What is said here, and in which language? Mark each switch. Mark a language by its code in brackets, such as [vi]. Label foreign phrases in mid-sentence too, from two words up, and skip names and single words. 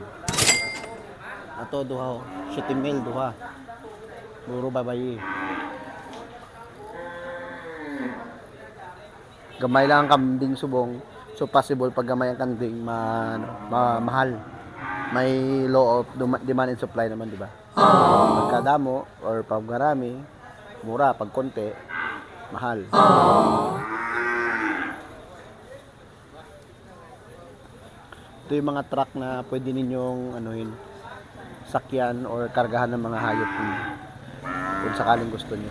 [hil] Ato duha. 7,000 duha. Buro babayi. Gamay lang ang kambing subong. So possible pag gamay ang kambing mahal. [tl] May [en] law of demand and supply [tl] naman, di ba? [hil] Pagkadamo or pagkarami, mura. [tl] Pag konti, mahal. Ito yung mga truck na pwede ninyong anuhin, sakyan or kargahan ng mga hayop niyo kung sakaling gusto niyo.